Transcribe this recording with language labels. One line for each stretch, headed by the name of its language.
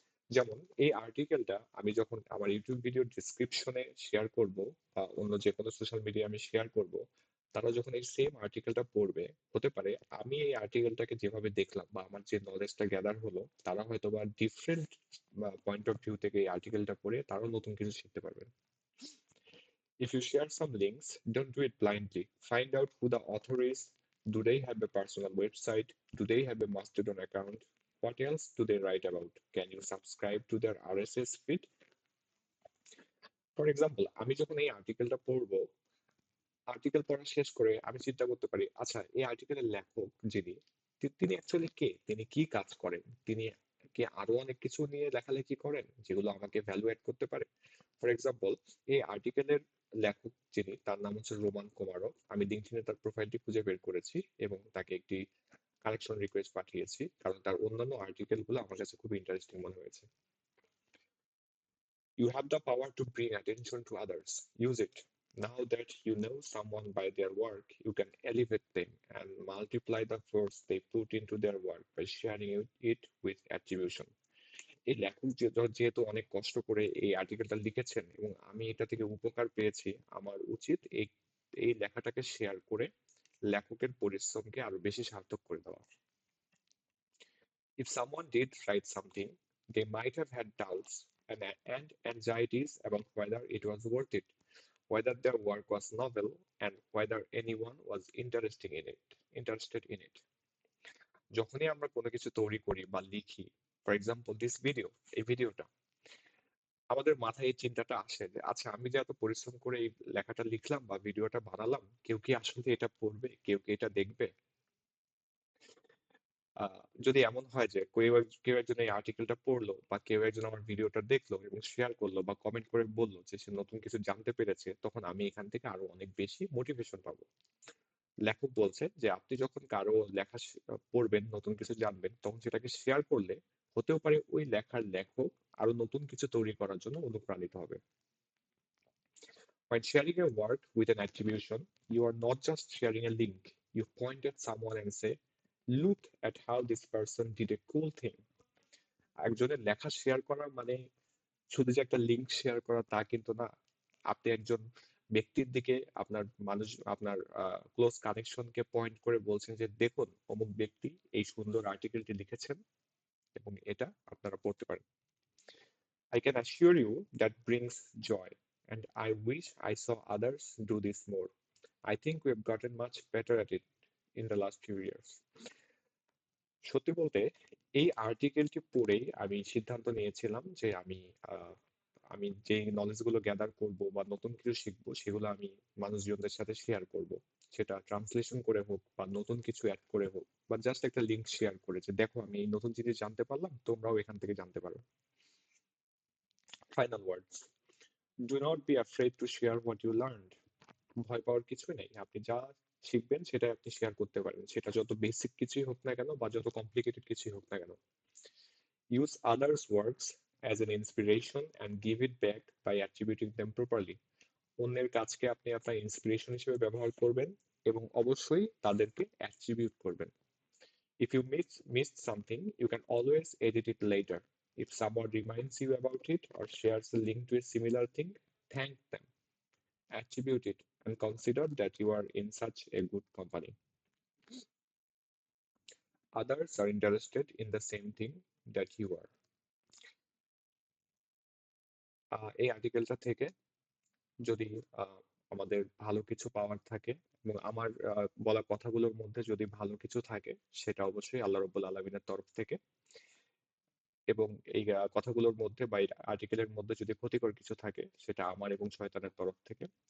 Bangla: যেমন এই আর্টিকেলটা আমি যখন আমার ইউটিউব ভিডিও ডিসক্রিপশনে শেয়ার করব বা অন্য যে কোনো সোশ্যাল মিডিয়া আমি শেয়ার করব, তারা যখন এই সেম আর্টিকেলটা পড়বে, হতে পারে আমি এই আর্টিকেলটাকে যেভাবে দেখলাম বা আমার যে নলেজটা গ্যাদার হলো, তারা হয়তো বা ডিফারেন্ট পয়েন্ট অফ ভিউ থেকে এই আর্টিকেলটা পড়ে তারাও নতুন কিছু শিখতে পারবে।
English: If you share some links, don't do it blindly. Find out who the author is. Do they have a personal website? Do they have a Mastodon account? What else do they write about? Can you subscribe to their RSS feed?
Bangla: For example, আমি যখন এই আর্টিকেলটা পড়বো, article পড়া শেষ করে আমি চিন্তা করতে পারি, আচ্ছা এই আর্টিকেলের লেখক যিনি, তিনি অ্যাকচুয়ালি কে, তিনি কি কাজ করেন, তিনি কি আরো অনেক কিছু নিয়ে লেখালেখি করেন যেগুলো আমাকে ভ্যালু এড করতে পারে। ফর এক্সাম্পল, এই আর্টিকেলের লেখক যিনি, তার নাম হচ্ছে রোমান কোমারভ। আমি লিঙ্কডইনে তার প্রোফাইলটি খুঁজে বের করেছি এবং তাকে একটি কানেকশন রিকোয়েস্ট পাঠিয়েছি, কারণ তার অন্যান্য আর্টিকেলগুলো আমার কাছে খুব ইন্টারেস্টিং মনে হয়েছে।
English: You have the power to bring attention to others. Use it. Now that you know someone by their work, you can elevate them and multiply the force they put into their work by sharing it with attribution.
Bangla: এই লেখক যেহেতু অনেক কষ্ট করে এই আর্টিকেলটা লিখেছেন এবং আমি এটা থেকে উপকার পেয়েছি, আমার উচিত এই এই লেখাটাকে শেয়ার করে লেখকের পরিশ্রমকে আরো বেশি সার্থক করে দেওয়া।
English: If someone did write something, they might have had doubts and anxieties about whether it was worth it, whether their work was novel, and whether anyone was interested in it.
Bangla: যখনই আমরা কোনো কিছু তৈরি করি বা লিখি,
English: for example this video,
Bangla: এই ভিডিওটা, আমাদের মাথায় এই চিন্তাটা আসে যে আচ্ছা আমি যে এত পরিশ্রম করে এই লেখাটা লিখলাম বা ভিডিওটা বানালাম, কেউ কি আসলে এটা পড়বে, কেউ কি এটা দেখবে। যদি এমন হয় যে কেউ একজন এই আর্টিকেলটা পড়লো বা কেউ একজন আমার ভিডিওটা দেখলো এবং শেয়ার করলো বা কমেন্ট করে বললো যে সে নতুন কিছু জানতে পেরেছে, তখন আমি এখান থেকে আরো অনেক বেশি মোটিভেশন পাবো। লেখক বলছে যে আপনি যখন কারো লেখা পড়বেন, নতুন কিছু জানবেন, তখন সেটাকে শেয়ার করলে হতেও পারে ওই লেখার লেখক আরো নতুন কিছু তৈরি করার জন্য অনুপ্রাণিত হবে।
English: When sharing your work with an attribution, you are not just sharing a link. You point at someone and say, look at how this person did a cool thing.
Bangla: একজনের লেখা শেয়ার করা মানে শুধু যে একটা লিঙ্ক শেয়ার করা তা কিন্তু না। আপনি একজন ব্যক্তির দিকে আপনার মানুষ আপনার ক্লোজ কানেকশনকে পয়েন্ট করে বলছেন যে দেখুন অমুক ব্যক্তি এই সুন্দর আর্টিকেলটি লিখেছেন এবং এটা আপনারা পড়তে পারেন।
English: I can assure you that brings joy, and I wish I saw others do this more. I think we've gotten much better at it in the last few years.
Bangla: সত্যি বলতে এই আর্টিকেলটি পড়েই আমি সিদ্ধান্ত নিয়েছিলাম যে আহ, আমি যে নলেজ গুলো গ্যাদার করব বা নতুন কিছু শিখবো সেগুলো আমি মানুষজনদের সাথে শেয়ার করব। সেটা ট্রান্সলেশন করে হোক বা নতুন কিছু অ্যাড করে হোক বা জাস্ট একটা লিংক শেয়ার করে যে দেখো আমি এই নতুন জিনিস জানতে পারলাম, তোমরাও এখান থেকে জানতে পারো।
English: Final words, do not be afraid to share what you learned.
Bangla: ভয় পাওয়ার কিছু নেই, আপনি যা শিখবেন সেটাই আপনি শেয়ার করতে পারেন, সেটা যত বেসিক কিছুই হোক না কেন বা যত কমপ্লিকেটেড কিছুই হোক না কেন।
English: Use others works as an inspiration and give it back by attributing them properly.
Bangla: অন্যের কাজকে আপনি আপনার ইন্সপিরেশন হিসেবে ব্যবহার করবেন এবং অবশ্যই তাদেরকে অ্যাট্রিবিউট করবেন।
English: If you missed something, you can always edit it later. If someone reminds you about it or shares a link to a similar thing, thank them, attribute it, and consider that you are in such a good company. Others are interested in the same thing that you are.
Bangla: এই আর্টিকেলটা থেকে যদি আমাদের ভালো কিছু পাওয়ার থাকে এবং আমার বলা কথাগুলোর মধ্যে যদি ভালো কিছু থাকে, সেটা অবশ্যই আল্লাহ রব্বুল আলমিনের তরফ থেকে। এবং এই কথাগুলোর মধ্যে বা আর্টিকেলের মধ্যে যদি ক্ষতিকর কিছু থাকে, সেটা আমার এবং শয়তানের তরফ থেকে।